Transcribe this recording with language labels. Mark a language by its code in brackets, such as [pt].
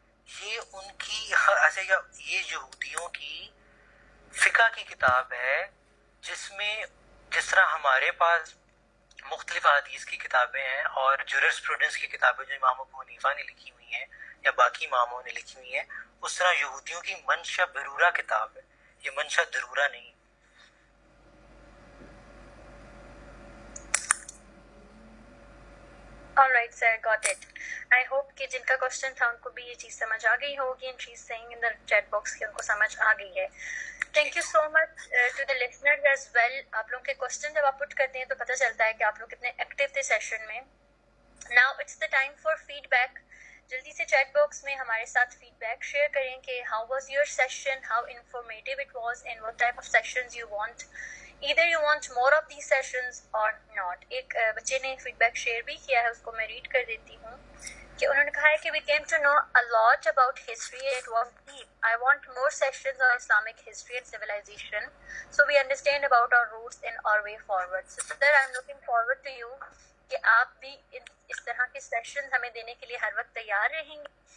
[ur] یہ ان کی ایسے یہ یہودیوں کی فقہ کی کتاب ہے, جس میں جس طرح ہمارے پاس مختلف حدیث کی کتابیں ہیں اور جورسپروڈنس کی کتابیں جو امام ابو حنیفہ نے لکھی ہوئی ہیں یا باقی اماموں نے لکھی ہوئی ہیں, اس طرح یہودیوں کی منشا برورہ کتاب ہے, یہ منشا درورہ نہیں. [en] All right, sir, got it. I hope [ur] کہ جن کا question تھا ان کو بھی یہ چیز سمجھ آ گئی ہوگی, [en] and she's saying in the chat box [ur] کہ ان کو سمجھ آ گئی ہے. [en] Thank you so much to the listeners as well. [ur] آپ لوگ کے question جب آپ پٹ کرتے ہیں تو پتہ چلتا ہے کہ آپ لوگ کتنے ایکٹیو تھے سیشن میں. [en] Now it's the time for feedback. [ur] جلدی سے چیٹ باکس میں ہمارے ساتھ فیڈ بیک شیئر کریں کہ [en] how was your session, how informative it was, and what type of sessions you want. Either you want more of these sessions or not. [ur] ایک بچے نے فیڈ بیک شیئر بھی کیا ہے, اس کو میں ریڈ کر دیتی ہوں کہ انہوں نے کہا ہے کہ [en] we came to know a lot about history and it was deep. I want more sessions on Islamic history and civilization so we understand about our roots and our way forward. Sister, I'm looking forward to you [ur] کہ آپ بھی اس طرح کے session ہمیں دینے کے لیے ہر وقت تیار رہیں گے.